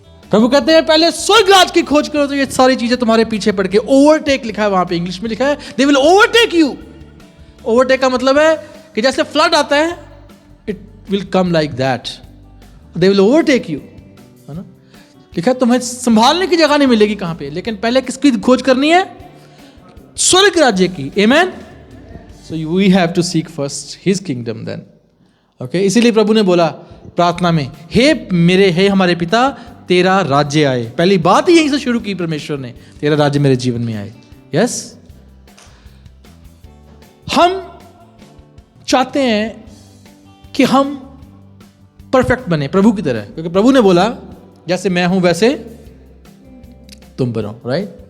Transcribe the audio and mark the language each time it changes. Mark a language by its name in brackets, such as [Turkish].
[Hindi] प्रभु कहते हैं पहले स्वर्ग राज की खोज करो तो ये सारी चीजें तुम्हारे पीछे पड़ के, ओवरटेक लिखा है वहां पे, इंग्लिश में लिखा है [English] They will overtake you. [Hindi] Overtake का मतलब है कि जैसे फ्लड आता है [English] will come like that. They will overtake you. [Hindi] है ना? लिखा है तुम्हें संभालने की जगह नहीं मिलेगी कहां पे, लेकिन पहले किसकी खोज करनी है? स्वर्ग राज्य की. Amen. [English] So we have to seek first His kingdom then. Okay? [Hindi] इसीलिए प्रभु ने बोला प्रार्थना में, हे हमारे पिता तेरा राज्य आए. पहली बात ही यहीं से शुरू की परमेश्वर ने, तेरा राज्य मेरे जीवन में आए. यस, हम चाहते हैं कि हम परफेक्ट बने प्रभु की तरह, क्योंकि प्रभु ने बोला जैसे मैं हूं वैसे तुम बनो. राइट?